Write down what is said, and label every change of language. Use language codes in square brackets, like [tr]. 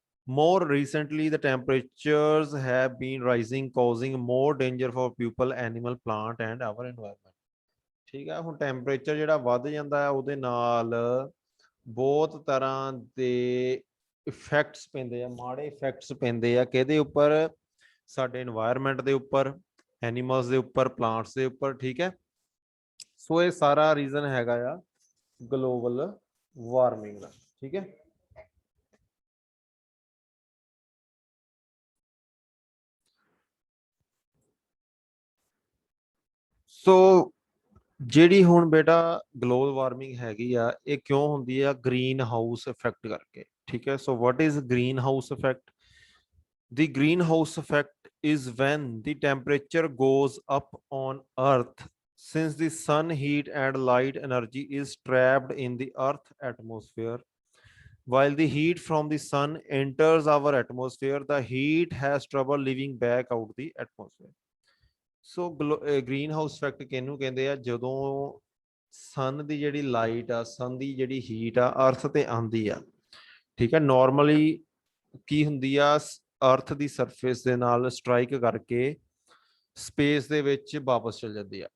[en] More recently, the temperatures have been rising, causing more danger for people, animal, plant and our environment. [pa] ਠੀਕ ਹੈ, ਹੁਣ temperature ਜਿਹੜਾ ਵੱਧ ਜਾਂਦਾ ਹੈ ਉਹਦੇ ਨਾਲ ਬਹੁਤ ਤਰ੍ਹਾਂ ਦੇ ਇਫੈਕਟਸ ਪੈਂਦੇ ਆ, ਮਾੜੇ ਇਫੈਕਟਸ ਪੈਂਦੇ ਆ। ਕਿਹਦੇ ਉੱਪਰ? ਸਾਡੇ ਇਨਵਾਇਰਨਮੈਂਟ ਦੇ ਉੱਪਰ, ਐਨੀਮਲਸ ਦੇ ਉੱਪਰ, ਪਲਾਂਟਸ ਦੇ ਉੱਪਰ। ਠੀਕ ਹੈ, ਸੋ ਇਹ ਸਾਰਾ ਰੀਜ਼ਨ ਹੈਗਾ ਆ ਗਲੋਬਲ ਵਾਰਮਿੰਗ ਦਾ। ਠੀਕ ਹੈ, ਸੋ ਜਿਹੜੀ ਹੁਣ ਬੇਟਾ ਗਲੋਬਲ ਵਾਰਮਿੰਗ ਹੈਗੀ ਆ, ਇਹ ਕਿਉਂ ਹੁੰਦੀ ਆ? ਗ੍ਰੀਨ ਹਾਊਸ ਇਫੈਕਟ ਕਰਕੇ। ਠੀਕ ਹੈ, ਸੋ [en] What is greenhouse effect? The greenhouse effect is when the temperature goes up on earth, since the sun heat and light energy is trapped in the earth atmosphere. While the heat from the sun enters our atmosphere, the heat has trouble leaving back out the atmosphere. [pa] So green house effect ਕਿਹਨੂੰ ਕਹਿੰਦੇ ਆ? ਜਦੋਂ ਸਨ ਦੀ ਜਿਹੜੀ light ਆ, ਸਨ ਦੀ ਜਿਹੜੀ heat ਆ ਅਰਥ ਤੇ ਆਉਂਦੀ ਆ। ਠੀਕ ਹੈ, ਨਾਰਮਲੀ ਕੀ ਹੁੰਦੀ ਆ, ਅਰਥ ਦੀ ਸਰਫੇਸ ਦੇ ਨਾਲ ਸਟਰਾਈਕ ਕਰਕੇ ਸਪੇਸ ਦੇ ਵਿੱਚ ਵਾਪਸ ਚਲ ਜਾਂਦੀ ਆ।